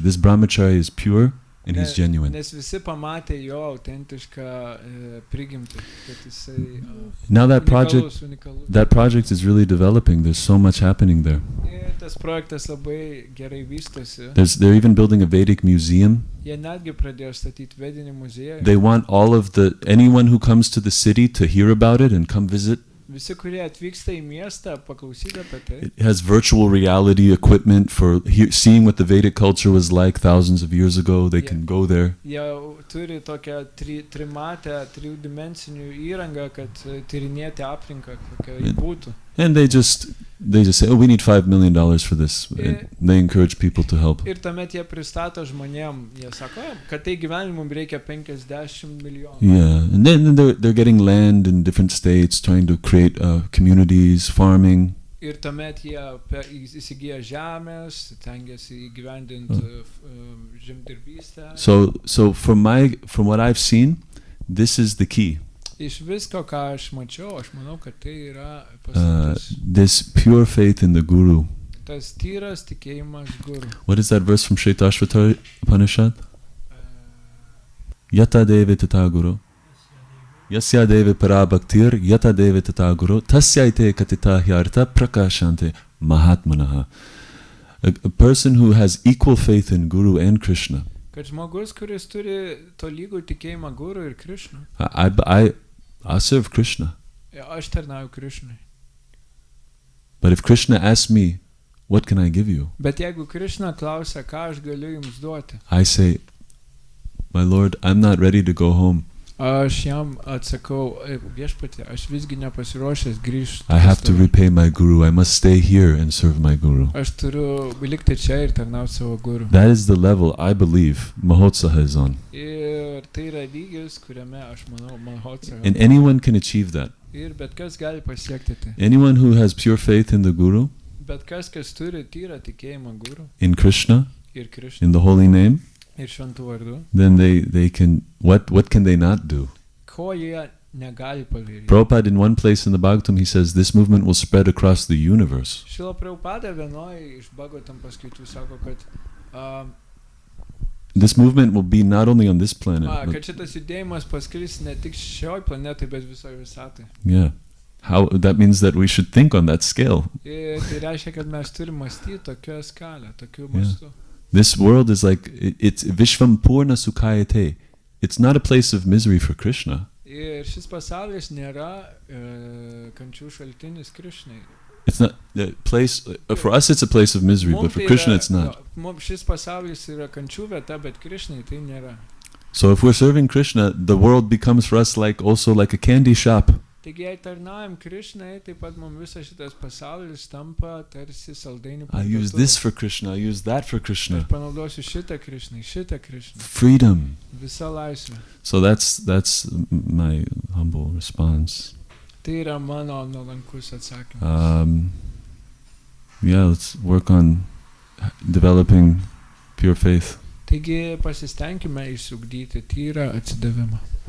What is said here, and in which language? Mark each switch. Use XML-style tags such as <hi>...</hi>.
<en>This brahmachari is pure and he's genuine.</en> <lt>Nes visi pamatė jo autentišką prigimtį, kad jisai</lt> <en>Now that</en> <lt>unikalus.</lt> <en>project is really developing. There's so much happening there.</en> <lt>Ir tas projektas labai gerai vystosi.</lt> <en>They're even building a Vedic museum.</en> <lt>Jie netgi pradėjo statyti vedinį muziejų.</lt> <en>They want anyone who comes to the city to hear about it and come visit.</en> <lt>Visi, kurie atvyksta į miestą, paklausyti apie tai.</lt> <en>It has virtual reality equipment for seeing what the Vedic culture was like thousands of years ago. They can go there.</en> <lt>Jie turi tokią trimatę, trijudimensinių įrangą, kad tyrinėti aplinką, kokia ji būtų.</lt> <en>And they just say, oh, we need $5 million for this. And they encourage people to help.</en> <lt>Ir tuomet jie pristato žmonėm, jie sako, kad tai gyvenimui reikia 50 milijonų.</lt> <en>Yeah, and then they're getting land in different states, trying to create communities, farming.</en> <lt>Ir tuomet jie įsigyja žemės, tengiasi įgyvendinti žemdirbystę.</lt> <en>So from what I've seen, this is the key.</en> <lt>Iš visko, ką aš mačiau, aš manau, kad tai yra paslaptis.</lt> <en>This pure faith in the Guru.</en> <lt>Tas tyras tikėjimas guru.</lt> <en>What is that verse from Shvetashvatara Upanishad?</en> <sa>Yata Deva Tataguru. Yasya Deva Parabhaktir Yata Deva Tataguru Tasyaite Katita Hyarta Prakashante Mahatmanaha.</sa> <en>A person who has equal faith in Guru and Krishna.</en> <lt>Kad žmogus, kuris turi tolygų tikėjimą Guru ir Krishna.</lt> <en>I serve Krishna.</en> <lt>Aš tarnauju Krishnai.</lt> <en>But if Krishna asks me, what can I give you?</en> <lt>Bet jeigu Krishna klausia, ką aš galiu jums duoti,</lt> <en>I say, my Lord, I'm not ready to go home.</en> <lt>aš jam atsakau, viešpatie, aš visgi nepasiruošęs grįžti.</lt> <en>I have to repay my Guru. I must stay here and serve my Guru.</en> <lt>Aš turiu likti čia ir tarnauti savo Guru.</lt> <en>That is the level I believe Mahotsaha is on.</en> <lt>Ir tai yra lygis, kuriame aš manau Mahotsaha.</lt> <en>And anyone can achieve that.</en> <lt>Ir bet kas gali pasiekti tai.</lt> <en>Anyone who has pure faith in the Guru,</en> <lt>Bet kas turi tyrą tikėjimą Guru</lt> <en>in Krishna,</en> <lt>ir Krishna</lt> <en>in the holy name,</en> <lt>ir šventų vardu,</lt> <en>then they can, what can they not do?</en> <lt>ko jie negali padaryti.</lt> <en>Prabhupada, in one place in the Bhagavatam, he says this movement will spread across the universe.</en> <lt>Šila Prabhupada vienoj iš Bhagavatam paskaitų sako, kad</lt> <en>This movement will be not only on this planet.</en> <lt>kad šitas judėjimas pasklis ne tik šioj planetai, bet visoje visatai.</lt> <en>Yeah. That means that we should think on that scale.</en> <lt>Ir tai reiškia, kad mes turime mąstyti tokioje skalę, tokiu mastu.</lt> <en>This world is like, it's</en> <sa>Vishvam Purna Sukhayate.</sa> <en>It's not a place of misery for Krishna.</en> <lt>Ir šis pasaulis nėra kančių šaltinis Krishnai.</lt> <en>It's not the place, for us it's a place of misery, but for Krishna it's not.</en> <lt>Šis pasaulis yra kančių vieta, bet Krishnai tai nėra.</lt> <en>So if we're serving Krishna, the world becomes for us also like a candy shop.</en> <lt>Taigi, jei tarnaujam Krishnai, taip pat mums visas šitas pasaulis tampa tarsi saldainių</lt> <en>I use this for Krishna, I use that for Krishna.</en> <lt>Aš panaudosiu šitą Krishnai, šitą Krishnai.</lt> <en>Freedom.</en> <lt>Visa laisvė.</lt> <en>So that's my humble response.</en> <lt>Tai yra mano nuolankus atsakymas.</lt> <en>Yeah, let's work on developing pure faith.</en> <lt>Taigi pasistengime išsiugdyti tyrą atsidavimą.</lt>